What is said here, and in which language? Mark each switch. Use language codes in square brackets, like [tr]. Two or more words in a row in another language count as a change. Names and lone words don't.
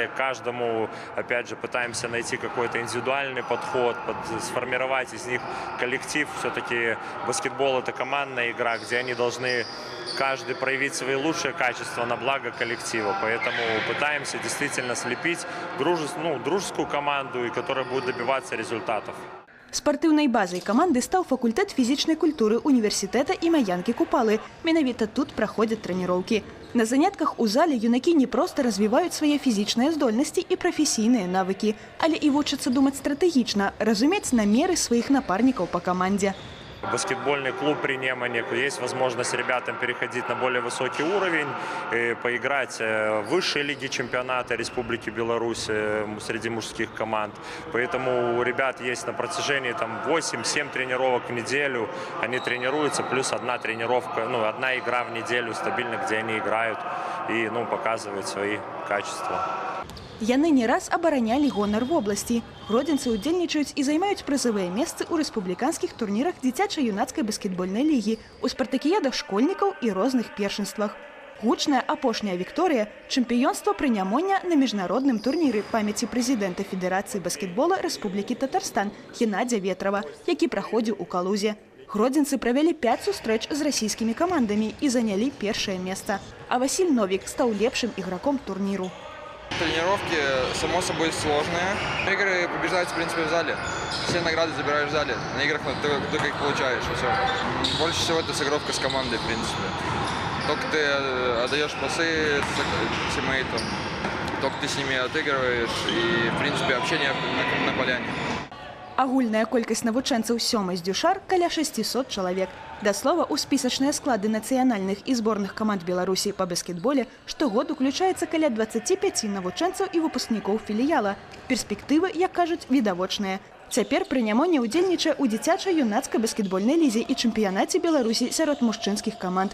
[ru] Каждому, опять же, пытаемся найти какой-то индивидуальный подход, сформировать из них коллектив. Все-таки баскетбол – это командная игра, где они должны каждый проявить свои лучшие качества на благо коллектива. Поэтому пытаемся действительно слепить дружескую команду, и которая будет добиваться результатов. [be] Спартыўнай базай каманды стаў факультэт фізічнай культуры універсітэта імя Янкі Купалы. Менавіта тут праходзяць трэніроўкі. На занятках у зале юнакі не проста развіваюць свае фізічныя здольнасці і прафесійныя навыкі, але і вучацца думаць стратэгічна, разумець намеры сваіх напарнікаў па камандзе. [ru] Баскетбольный клуб при Немане, есть возможность ребятам переходить на более высокий уровень, поиграть в высшей лиге чемпионата Республики Беларусь среди мужских команд. Поэтому у ребят есть на протяжении 8-7 тренировок в неделю. Они тренируются, плюс одна тренировка, одна игра в неделю стабильно, где они играют и показывают свои качества. [be] Яны не раз абаранялі гонар вобласці. Гродзенцы ўдзельнічаюць і займаюць прызавыя месцы ў рэспубліканскіх турнірах дзіцяча-юнацкай баскетбольнай лігі, у спартакіядах школьнікаў і розных першынствах. Гучная апошняя Вікторыя – чэмпіёнства пры Нямоння на міжнародным турніры памяці прэзідэнта Федэрацыі баскетбола Рэспублікі Татарстан Геннадзя Ветрава, які праходзіў у Калузе. Гродзенцы правялі 5 сустрэч з расійскімі камандамі і занялі першае месца. А Васіль Новік стаў лепшым іграком турніру. [ru] Тренировки, само собой, сложные. Игры побеждаются, в принципе, в зале. Все награды забираешь в зале. На играх только их получаешь. Все. Больше всего это сыгровка с командой, в принципе. Только ты отдаешь пасы тиммейтам, только ты с ними отыгрываешь. И, в принципе, общение на поляне. [be] Агульная колькасць навучэнцаў сёмай «Здюшар» каля 600 чалавек. Да слова, у спісачныя склады нацыянальных і зборных каманд Беларусі па баскетболе штогод уключаецца каля 25 навучэнцаў і выпускнікоў філіяла. Перспектывы, як кажуць, відавочныя. Цяпер пры Нямонне ўдзельнічае ў дзіцяча-юнацкай баскетбольнай лізе і чэмпіянаце Беларусі сярод мужчынскіх каманд.